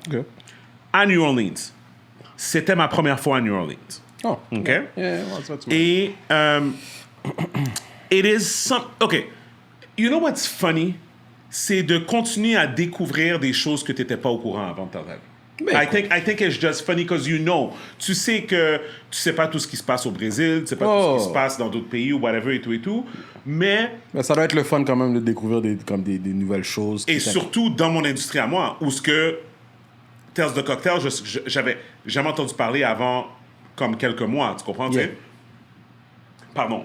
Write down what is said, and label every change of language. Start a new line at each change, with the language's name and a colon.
French: OK. À New Orleans. C'était ma première fois à New Orleans. Oh. OK?
English: Yeah, that's what Et it is some... OK. You know what's funny?
French: C'est de continuer à découvrir des choses que tu n'étais pas au courant avant de t'arriver.
English: I think it's just funny because you know.
French: Tu sais que tu sais pas tout ce qui se passe au Brésil, tu sais pas tout ce qui se passe dans d'autres pays ou whatever et tout. Mais ça doit être le fun quand même de découvrir des nouvelles choses. et surtout dans mon industrie à moi, où ce que Tales de Cocktail, j'avais jamais entendu parler avant comme quelques mois, tu comprends? tu sais? Pardon.